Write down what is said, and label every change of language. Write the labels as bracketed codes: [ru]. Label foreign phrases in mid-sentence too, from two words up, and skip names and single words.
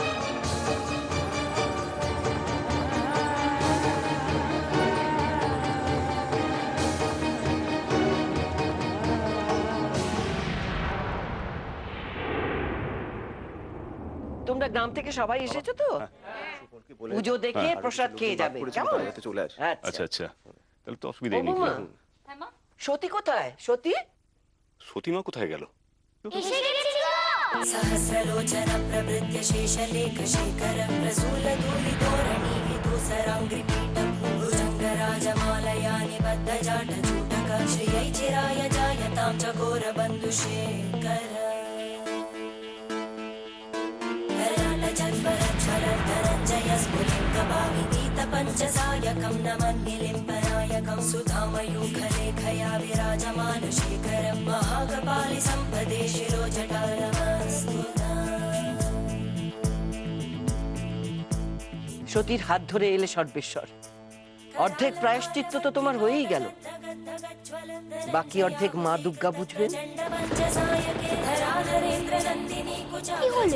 [bn] তোমরা গ্রাম থেকে সবাই এসেছো তো? পুজো দেখে প্রসাদ খেয়ে যাবে, কেমন? চলে আসে। আচ্ছা আচ্ছা, তাহলে তো অসুবিধা ও নেই। বৌমা, সতী কোথায়? সতী সতীমা কোথায় গেল? এসে গেছি গো। [sa] सहस्रलोचन प्रभृत्य शेषलेखशेखरं प्रसूलधूलिधोरणि विदूसराङ्घ्रिपीठं भुजङ्गराजमालया निबद्धजाटचूटक श्रियै चिराय जायतां चकोरबन्धुशेखर पञ्चसायकं नमन्निलिम्पनायकं सुधामयूखलेखया विराजमानशेखरं महाकपालि सम्पदे शिरोजटारमस्तुता। [bn] সতীর হাত ধরে এলে সর্বেশ্বর। অর্ধেক প্রায়শ্চিত্ত তো তোমার হয়েই গেল, বাকি অর্ধেক মা দুর্গা বুঝবেন। কি হলো?